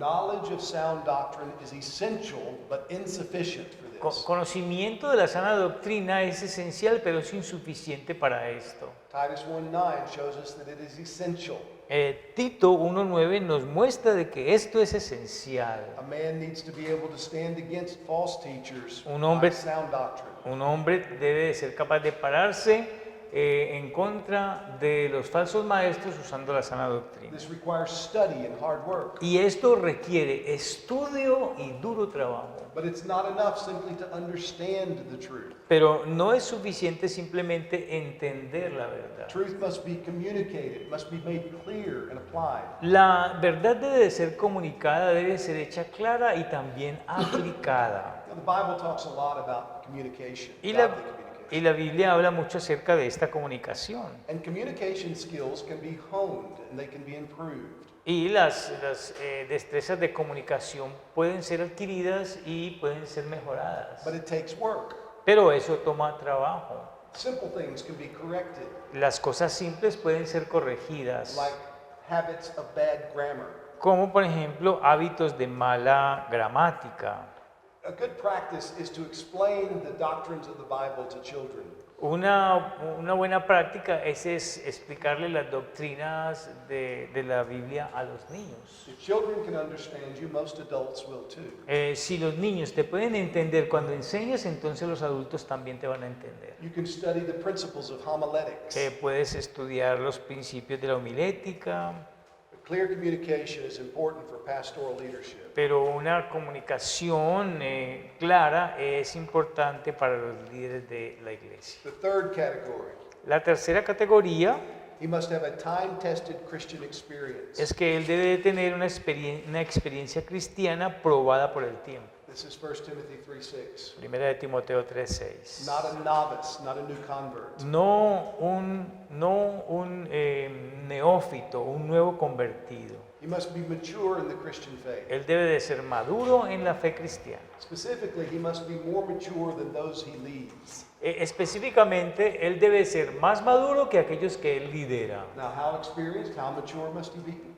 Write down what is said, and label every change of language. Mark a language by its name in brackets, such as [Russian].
[English] Knowledge of sound doctrine is essential but insufficient for this. [Spanish] Conocimiento de la sana doctrina es esencial, pero es insuficiente para esto. [English] Titus 1:9 shows us that it is essential. [Spanish] Tito 1:9 nos muestra de que esto es esencial. [English] A man needs to be able to stand against false teachers [Spanish] Un hombre- [English] by sound doctrine. [Spanish] Un hombre debe de ser capaz de pararse en contra de los falsos maestros usando la sana doctrina. [English] This requires study and hard work. [Spanish] Y esto requiere estudio y duro trabajo. [English] But it's not enough simply to understand the truth. [Spanish] Pero no es suficiente simplemente entender la verdad. [English] Truth must be communicated, must be made clear and applied. [Spanish] La verdad debe de ser comunicada, debe ser hecha clara y también aplicada. [English] Now, the Bible talks a lot about communication, [Spanish] Y [English] godly [Spanish] la, [English] communication. [Spanish] y la Biblia habla mucho acerca de esta comunicación. [English] And communication skills can be honed and they can be improved. [Spanish] Y las destrezas de comunicación pueden ser adquiridas y pueden ser mejoradas. [English] But it takes work. [Spanish] Pero eso toma trabajo. [English] Simple things can be corrected, [Spanish] Las cosas simples pueden ser corregidas, [English] like habits of bad grammar. [Spanish] como por ejemplo hábitos de mala gramática. [English] A good practice is to explain the doctrines of the Bible to children. [Spanish] Una buena práctica es explicarle las doctrinas de la Biblia a los niños. [English] If children can understand you, most adults will too. [Spanish] Si los niños te pueden entender cuando enseñas, entonces los adultos también te van a entender. [English] You can study the principles of homiletics. [Spanish] Puedes estudiar los principios de la homilética, [English] Clear communication is important for pastoral leadership. [Spanish] pero una comunicación clara es importante para los líderes de la iglesia. [English] The third category, [Spanish] La tercera categoría [English] he must have a time-tested Christian experience. [Spanish] es que él debe de tener una experiencia cristiana probada por el tiempo. [English] This is 1 Timothy 3:6. [Spanish] Primera de Timoteo 3:6. [English] Not a novice, not a new convert. [Spanish] No un neófito, un nuevo convertido. [English] He must be mature in the Christian faith. [Spanish] Él debe de ser maduro en la fe cristiana. [English] Specifically, he must be more mature than those he leads. [Spanish] Específicamente, él debe ser más maduro que aquellos que él lidera. [English] Now, how experienced, how mature must he be?